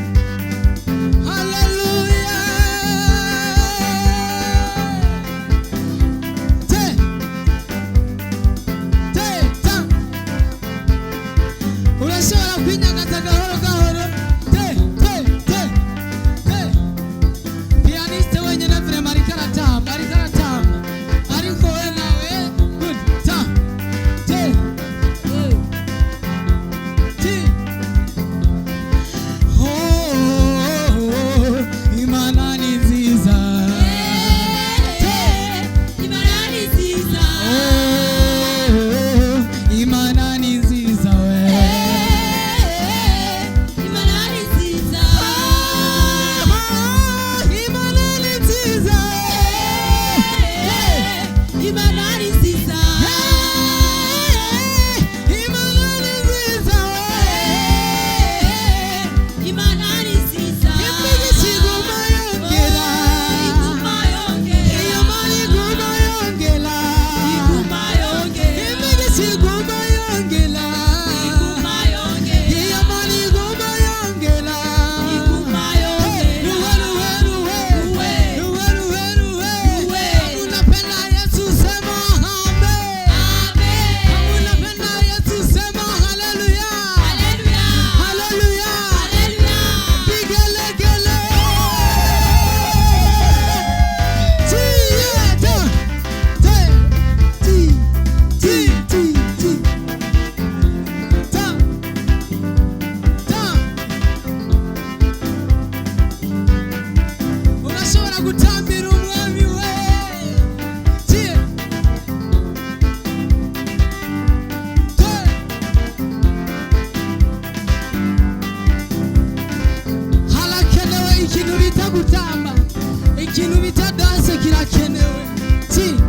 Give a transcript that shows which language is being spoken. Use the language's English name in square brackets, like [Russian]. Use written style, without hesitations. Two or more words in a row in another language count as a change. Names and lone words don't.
[Kinyarwanda] Hallelujah Te Te Ta Urashobora kwinyagaza gahoro gahoro Te Te Te Te Pianiste wenyine vrema ariko aratamba ariko we nawe good ta te ti oh Imana ni nziza Imana ni nziza oh Imana ni nziza we Imana ni nziza Imana ni nziza Imana ni nziza Imana ni nziza Imana ni nziza imigisha iguma yongera iguma yongera Imana iguma yongera iguma yongera imigisha iguma yongera iguma yongera Imana iguma yongera iguma yongera [Swahili] Ruwe unapenda Yesu sema amen Amen unapenda Yesu sema haleluya Haleluya haleluya Haleluya Pigelegele. Ti, ta, te, ti, ti, ti, ti. Ta, ta. [Kinyarwanda] Urashobora gutambira umwami we. Ti, te. Harakenewe ikintu bita gutamba ikintu bita danse kirakenewe ti